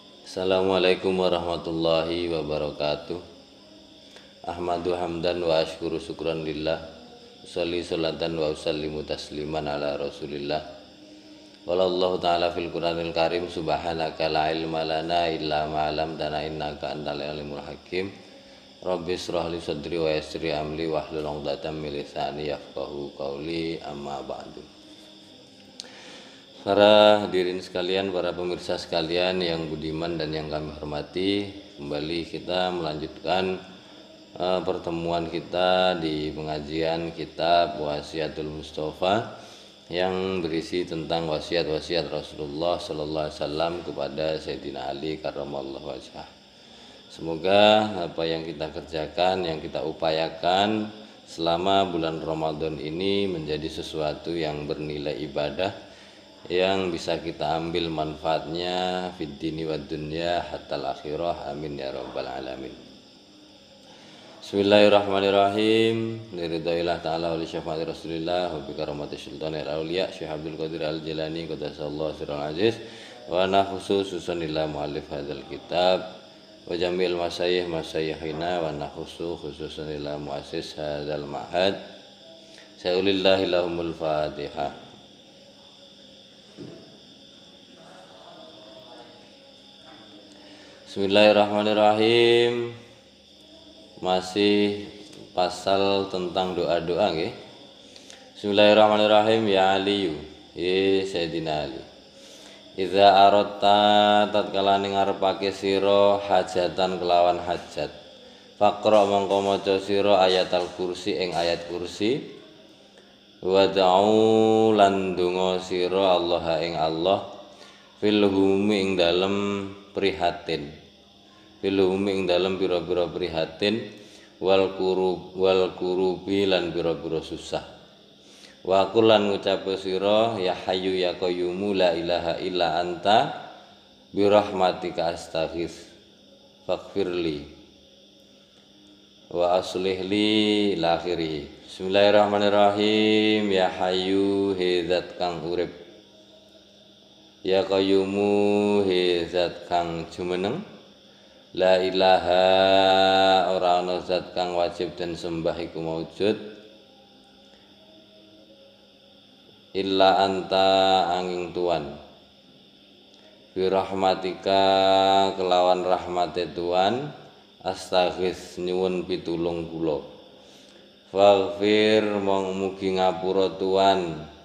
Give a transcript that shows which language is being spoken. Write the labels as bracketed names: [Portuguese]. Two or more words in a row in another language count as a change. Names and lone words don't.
[Arabic] السلام عليكم ورحمة الله وبركاته. أحمد حمدا وأشكر شكرا لله. أصلي صلاة وأسلم تسليما على رسول الله. وقال الله تعالى في القرآن الكريم. سبحانك لا علم لنا إلا ما علمتنا إنك أنت العليم الحكيم. رب اشرح لي صدري ويسر لي أمري واحلل عقدة من لساني يفقهوا قولي، أما بعد. [Indonesian] Para hadirin sekalian, para pemirsa sekalian yang budiman dan yang kami hormati, kembali kita melanjutkan pertemuan kita di pengajian kitab Wasiatul Mustafa yang berisi tentang wasiat-wasiat Rasulullah [Arabic] صلى الله عليه وسلم [Indonesian] kepada Sayyidina Ali [Arabic] كرم الله وجهه. [Indonesian] Semoga apa yang kita kerjakan, yang kita upayakan selama bulan Ramadan ini menjadi sesuatu yang bernilai ibadah, yang bisa kita ambil manfaatnya [Arabic] في الدين والدنيا حتى الآخرة، آمين يا رب العالمين. بسم الله الرحمن الرحيم. لرضا الله تعالى ولشفاعة رسول الله وبكرامة سلطان الأولياء الشيخ عبد القادر الجيلاني قدس الله سره العزيز وأنا خصوصا إلى مؤلف هذا الكتاب وجميع مشايخنا وأنا خصوصا إلى مؤسس هذا المعهد. سألت الله لهم الفاتحة. بسم الله الرحمن الرحيم. [Indonesian] Masih pasal tentang doa-doa nggih. [Arabic] بسم الله الرحمن الرحيم. يا علي، يا سيدنا علي. إذا أردت [Javanese] tatkala ning ngarepake sira hajatan kelawan hajat. Faqra mongko maca sira [Arabic] آية الكرسي [Javanese] ing ayat kursi. Wad'u lan donga sira Allah ing Allah [Arabic] في الهموم [Javanese] ing dalem prihatin. Filum ing dalem pira-pira prihatin [Arabic] والكروب [Javanese] lan pira-pira susah. Wa kulan ngucap sira [Arabic] يا حي يا قيوم لا إله إلا أنت برحمتك أستغيث فاغفر لي وأصلح لي إلى آخره. بسم الله الرحمن الرحيم. يا حي [Javanese] hezat kang urip, [Arabic] يا قيوم [Javanese] hezat kang jumeneng, [Arabic] لا إله [Javanese] ora ana zat kang wajib den sembah iku maujud [Arabic] إلا أنت [Javanese] angin Tuhan, [Arabic] برحمتك [Javanese] kelawan rahmate Tuhan astaghits nyuwun pitulung kula, faghfir mong mugi ngapura Tuhan